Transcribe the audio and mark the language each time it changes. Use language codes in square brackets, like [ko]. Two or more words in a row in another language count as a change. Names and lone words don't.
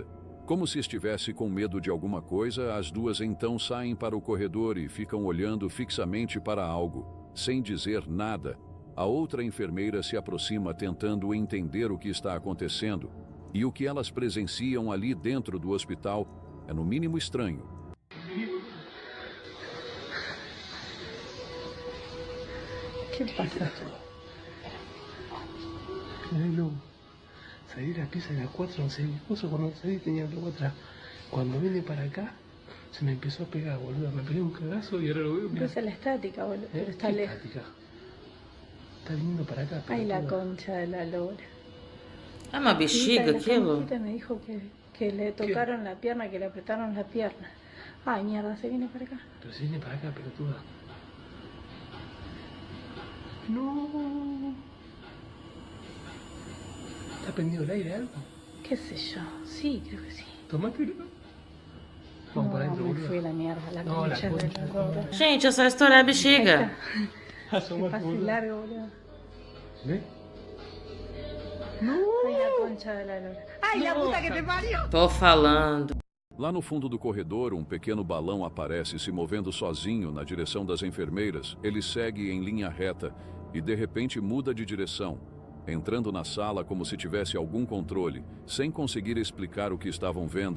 [pt] Como se estivesse com medo de alguma coisa, as duas então saem para o corredor e ficam olhando fixamente para algo, sem dizer nada. A outra enfermeira se aproxima tentando entender o que está acontecendo, e o que elas presenciam ali dentro do hospital é no mínimo estranho. [es] ¿Qué pasa? Bueno, salí de la pieza de las 4, no sé mi esposo cuando salí tenía algo atrás. Cuando vine para acá, se me empezó a pegar, boludo. Me pegué un cagazo y ahora lo veo. Pero es la estática, boludo. Pero está ¿Qué lejos. estática? Está viniendo para acá. Ay, la pelotuda. concha de la lora. [pt] É uma bexiga [es] La [pt] aquilo? [es] conchita me dijo que le tocaron la pierna, que le apretaron la pierna. Ay, mierda, se viene para acá. Pero se viene para acá, pelotuda. No. ¿Está prendido el aire algo? ¿Qué sé yo? Sí, creo que sí. Tomátelo. Vamos para adentro, me boludo. fui a la mierda, la No, la concha de concha la de lora. [pt] Gente, é só estourar a [es] Ahí [pt] bexiga. [es] está. Que Asomate, pase boludo. largo, boludo. ¿Ves? No. Ay, la concha de la lora. Ay, la puta que te parió. [pt] Tô falando. Lá no fundo do corredor, um pequeno balão aparece se movendo sozinho na direção das enfermeiras. Ele segue em linha reta e de repente muda de direção, entrando na sala como se tivesse algum controle, sem conseguir explicar o que estavam vendo.